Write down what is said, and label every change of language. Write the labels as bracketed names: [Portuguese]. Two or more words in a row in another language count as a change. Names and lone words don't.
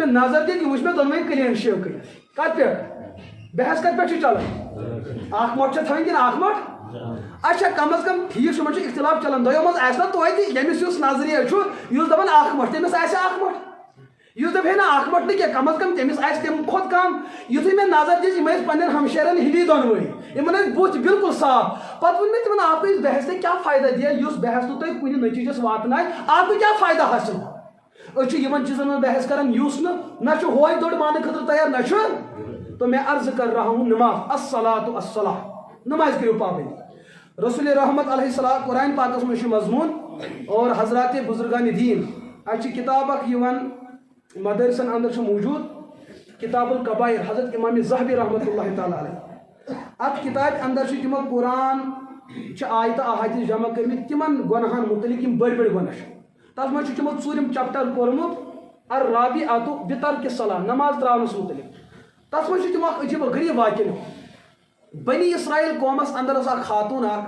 [Kashmiri] مےٚ نظر دِتھ یہِ وٕچھ مےٚ دۄنوَے کٕلیٖن شیو کٔرِتھ کتھ پٮ۪ٹھ بحث کتھ پٮ۪ٹھ چھِ چلان اکھ مۄٹھ چھا تھاوٕنۍ کِنہٕ اکھ مۄٹھ اچھا کم از کم ٹھیٖک چھُ یِمن چھُ اختلاف چلان دۄیو منٛز آسہِ نا توتہِ ییٚمِس یُس نظریہ چھُ یُس دپان اکھ مۄٹھ تٔمِس آسہِ اکھ مۄٹھ یُس دپہِ ہے نہ اکھ مۄٹھ نہٕ کینٛہہ کم از کم تٔمِس آسہِ تمہِ کھۄتہٕ کم یُتھُے مےٚ نظر دِژ یِم ٲسۍ پننٮ۪ن ہمشیرن ہِوی دۄنوَے یِمن ٲسۍ بُتھ بالکل صاف پتہٕ ووٚن مےٚ تِمن [Urdu] آپ کو اس بحث سے کیا فٲیدہ [Kashmiri] دِیا یُس بحث نہٕ تۄہہِ کُنہِ نٔتیٖجس واتنایہِ [Urdu] آپ کو کیا فٲیدہ حٲصِل [Kashmiri] أسۍ چھِ یِمن چیٖزن منٛز بحث کران یُس نہ چھُ ہوے دوٚر ماننہٕ خٲطرٕ تیار نہ چھُ [Urdu] تو میں عرض کر رہا ہوں [Kashmiri] نماز [Arabic] الصلاۃ الصلاۃ [Kashmiri] نماز کٔرِو پابندی رسول رحمت [Arabic] علیہ السلام [Kashmiri] قرآن پاکس منٛز چھُ مضموٗن اور حضرات بزرگان دیٖن اتہِ چھِ کِتاب اکھ یِوان مدرسن اندر چھُ موٗجوٗد کتاب القبائر حضرت امام ذہبی [Arabic] رحمۃ اللہ تعالیٰ علیہ [Kashmiri] اتھ کتابہِ اندر چھِ تِمو قرآن چھِ آیتہٕ احادیث جمع کٔرمٕتۍ تِمن گۄنہن متعلق یِم بٔڑۍ بٔڑۍ گۄناہ چھِ تتھ منٛز چھُ تِمو ژوٗرِم چپٹر کوٚرمُت [Arabic] الرابعۃ بترک الصلاۃ [Kashmiri] نماز تراونس متعلق تتھ منٛز چھُ تِمو اکھ عجیٖب غریٖب واقعہ لیوٚکھمُت بنی اسرائیل قومس اندر ٲس اکھ خاتوٗن